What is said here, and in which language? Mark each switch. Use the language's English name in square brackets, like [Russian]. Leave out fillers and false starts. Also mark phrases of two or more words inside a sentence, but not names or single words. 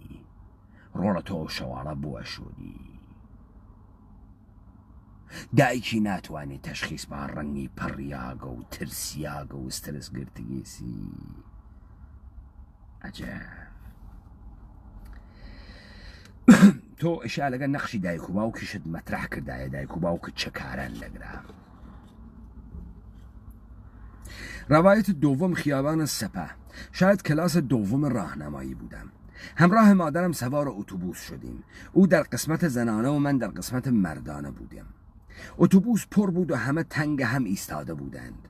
[Southern Kurdish] ڕۆڵە تۆ شەواڵە بۆ ئەشۆری. دایکی ناتوانێت تەشخیص با ڕەنگی پەڕیاگە و ترسیاگە و سترس گرتگێسی. عەجەب. تۆ ئیشا لەگەڵ نەخشی دایک و باوکیشت مەترەح کردایە دایک و باوکت چه کاران لەگرا. [Persian] روایت دوم. خیابان سپه. شاید کلاس دوم راهنمایی بودم. همراه مادرم سوار اتوبوس شدیم. او در قسمت زنانه و من در قسمت مردانه بودیم. اتوبوس پر بود و همه تنگ هم ایستاده بودند.